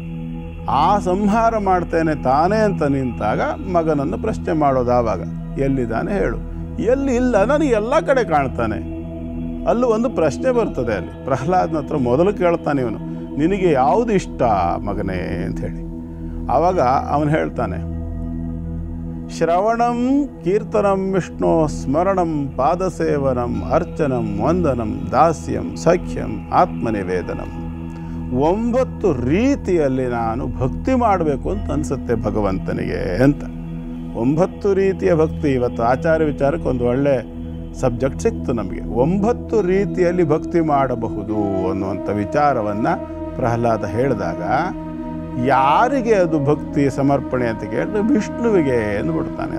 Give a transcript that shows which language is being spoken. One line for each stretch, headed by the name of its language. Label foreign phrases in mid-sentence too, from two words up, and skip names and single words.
Kannada: ಆ ಸಂಹಾರ ಮಾಡ್ತೇನೆ ತಾನೇ ಅಂತ ನಿಂತಾಗ ಮಗನನ್ನು ಪ್ರಶ್ನೆ ಮಾಡೋದು. ಆವಾಗ ಎಲ್ಲಿದ್ದಾನೆ ಹೇಳು? ಎಲ್ಲಿ ಇಲ್ಲ, ನನಗೆ ಎಲ್ಲ ಕಡೆ ಕಾಣ್ತಾನೆ. ಅಲ್ಲೂ ಒಂದು ಪ್ರಶ್ನೆ ಬರ್ತದೆ. ಅಲ್ಲಿ ಪ್ರಹ್ಲಾದನ ಹತ್ರ ಮೊದಲು ಕೇಳ್ತಾನೆ ಇವನು, ನಿನಗೆ ಯಾವುದು ಇಷ್ಟ ಮಗನೇ ಅಂಥೇಳಿ. ಆವಾಗ ಅವನು ಹೇಳ್ತಾನೆ,
Sanskrit: ಶ್ರವಣಂ ಕೀರ್ತನಂ ವಿಷ್ಣು ಸ್ಮರಣಂ ಪಾದಸೇವನಂ ಅರ್ಚನಂ ವಂದನಂ ದಾಸ್ಯಂ ಸಖ್ಯಂ ಆತ್ಮನಿವೇದನಂ.
Kannada: 9 ರೀತಿಯಲ್ಲಿ ನಾನು ಭಕ್ತಿ ಮಾಡಬೇಕು ಅಂತ ಅನಿಸುತ್ತೆ ಭಗವಂತನಿಗೆ ಅಂತ. 9 ರೀತಿಯ ಭಕ್ತಿ. ಇವತ್ತು ಆಚಾರ ವಿಚಾರಕ್ಕೆ ಒಂದು ಒಳ್ಳೆ ಸಬ್ಜೆಕ್ಟ್ ಸಿಕ್ತು ನಮಗೆ. 9 ರೀತಿಯಲ್ಲಿ ಭಕ್ತಿ ಮಾಡಬಹುದು ಅನ್ನುವಂಥ ವಿಚಾರವನ್ನು ಪ್ರಹ್ಲಾದ ಹೇಳಿದಾಗ ಯಾರಿಗೆ ಅದು ಭಕ್ತಿ ಸಮರ್ಪಣೆ ಅಂತ ಕೇಳಿದ್ರೆ ವಿಷ್ಣುವಿಗೆ ಅಂದ್ಬಿಡ್ತಾನೆ.